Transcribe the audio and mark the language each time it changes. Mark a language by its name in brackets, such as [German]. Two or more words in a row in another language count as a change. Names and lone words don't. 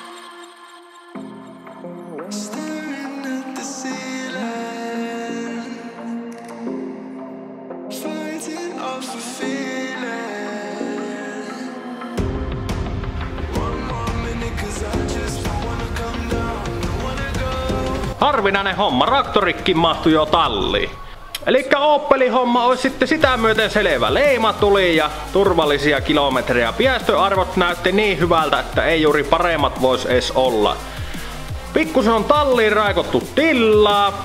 [English] Staring at the ceiling, fighting off a feeling. One more minute, 'cause I just don't wanna come down, don't wanna go. [Finnish] Harvinainen homma, traktorikki mahtui jo talliin. Elikkä Opelin homma olisi sitten sitä myöten selvä. Leima tuli ja turvallisia kilometrejä. Päästöarvot näytti niin hyvältä, että ei juuri paremmat vois edes olla. Pikkusen on talliin raikottu tillaa.